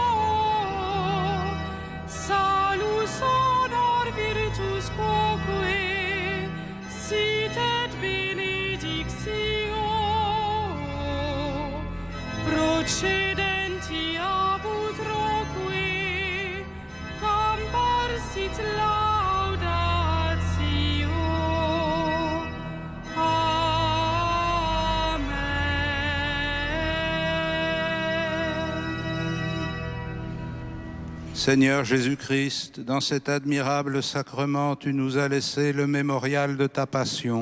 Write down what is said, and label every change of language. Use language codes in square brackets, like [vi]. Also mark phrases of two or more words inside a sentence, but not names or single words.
[la] salus honor virtus quoque, sit et benedictio, procedenti ab utroque, comparsit [fr] Seigneur Jésus-Christ, dans cet admirable sacrement, tu nous as laissé le mémorial de ta passion.